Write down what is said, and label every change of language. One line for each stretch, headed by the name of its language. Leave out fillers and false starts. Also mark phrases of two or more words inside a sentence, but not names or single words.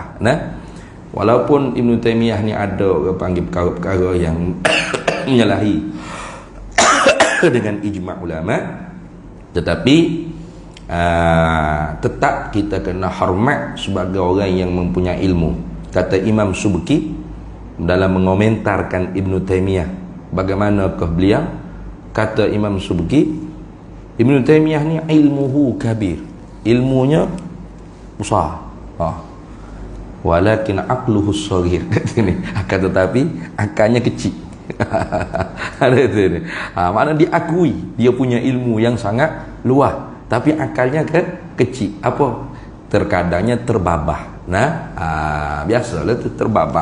Malay: Walaupun Ibn Taymiyah ni ada orang panggil perkara-perkara yang menyalahi dengan ijma' ulama, tetapi tetap kita kena hormat sebagai orang yang mempunyai ilmu. Kata Imam Subki dalam mengomentarkan Ibn Taymiyah, bagaimanakah beliau? Kata Imam Subki, Ibn Taymiyah ni
Arabic: علمه كبير,
Malay: ilmunya besar,
Arabic: ولكن عقله صغير.
Malay: Akan tetapi akalnya kecil. Maknanya diakui dia punya ilmu yang sangat luas, tapi akalnya kecil. Apa? Terkadangnya terbabah. Biasalah tu terbabah.